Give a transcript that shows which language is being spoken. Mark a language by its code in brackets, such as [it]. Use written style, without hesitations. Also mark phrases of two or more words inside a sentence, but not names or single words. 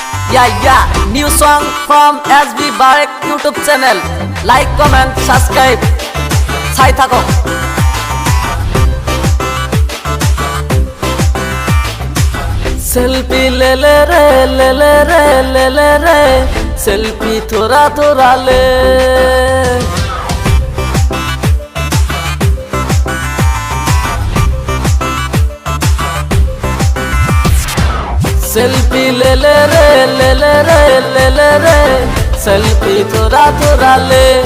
[en] New song from SB Barek YouTube channel. Like, comment, subscribe. Sai thako. [hi] सेल्फी ले ले रे ले ले रे ले ले रे. Selfie थोड़ा थोड़ा ले. सेल्फी ले ले रे ले ले रे ले ले रे सेल्फी थोड़ा थोड़ा ले.